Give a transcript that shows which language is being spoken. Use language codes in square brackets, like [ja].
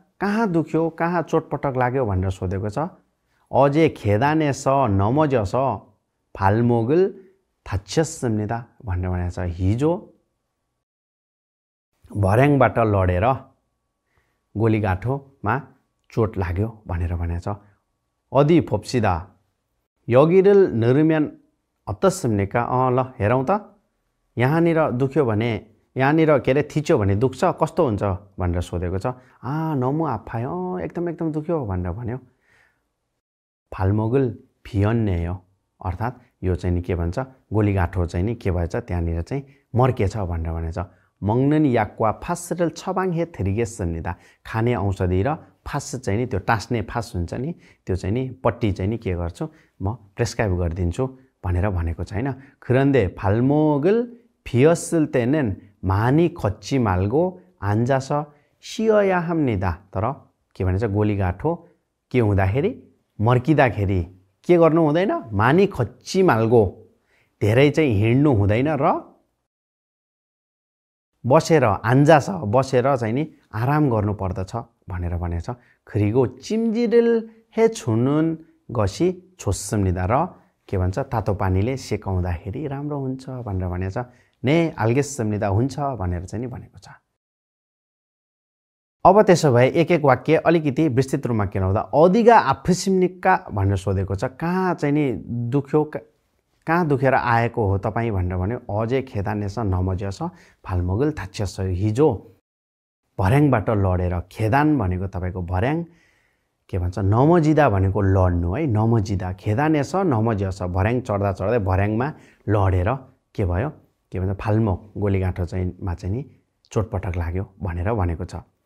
[ne] कहाँ दुख्यो, कहाँ चोटपटक लाग्यो भनेर सोधेको छ। [ko] 어제 계단에서 넘어져서 발목을 다쳤습니다 भनेर भनेको छ। [ne] हिजो भर्याङबाट लडेर गोलीगाठोमा चोट लाग्यो भनेर भनेको छ। [ko] 어디 봅시다. 여기를 누르면 어떻습니까? [ne] ल हेरौँ त। यहाँनिर दुख्यो भने, यहाँनिर के अरे थिच्यो भने दुख्छ, कस्तो हुन्छ भनेर सोधेको छ। 너무 아파요. एकदम दुख्यो भनेर भन्यो। 발목을 비었네요. अर्थात् यो चाहिँ नि के भन्छ, गोलीगाठो चाहिँ नि के भएछ, त्यहाँनिर चाहिँ मर्केछ भनेर भनेछ। [ko] 먹는 약과 파스를 처방해 드리겠습니다. [ne] खाने औषधि र फास चाहिँ नि त्यो टास्ने फास हुन्छ नि, त्यो चाहिँ नि पट्टी चाहिँ नि के गर्छु, म प्रेस्क्राइब गरिदिन्छु भनेर भनेको छ हैन। [ko] 그런데 발목을 비었을 때는 많이 걷지 말고 앉아서 쉬어야 합니다. [ne] तर के भनेछ, गोलीगाठो के हुँदाखेरि, मर्किदाखेरि के गर्नु हुँदैन, 많이 걷지 말고 धेरै चाहिँ हिँड्नु हुँदैन र बसेर, 앉아서 बसेर चाहिँ नि आराम गर्नु पर्दछ भनेर भनेछ। [ko] 그리고 찜질을 해주는 것이 좋습니다. [ne] र के भन्छ, तातो पानीले सेकाउँदाखेरि राम्रो हुन्छ भनेर भनेछ। ने 알겠습니다, हुन्छ भनेर चाहिँ नि भनेको छ। अब त्यसो भए एक एक वाक्य अलिकति विस्तृत रूपमा केलाउँदा 어디가 아프십니까 भनेर सोधेको छ। कहाँ चाहिँ नि दुख्यो, कहाँ दुखेर आएको हो तपाईँ भनेर भन्यो। [ko] 어제 계단에서 넘어져서 발목을 다쳤어요. [ne] हिजो भर्याङबाट लडेर, 계단 भनेको तपाईको भर्याङ, के भन्छ, 넘어지다 भनेको लड्नु है, 넘어지다, 계단에서 넘어져서 भर्याङ चढ्दा चढ्दै भर्याङमा लडेर के भयो, के भन्छ, 발목, गोलीगाठो चाहिँ मा चाहिँ नि चोटपटक लाग्यो भनेर भनेको छ।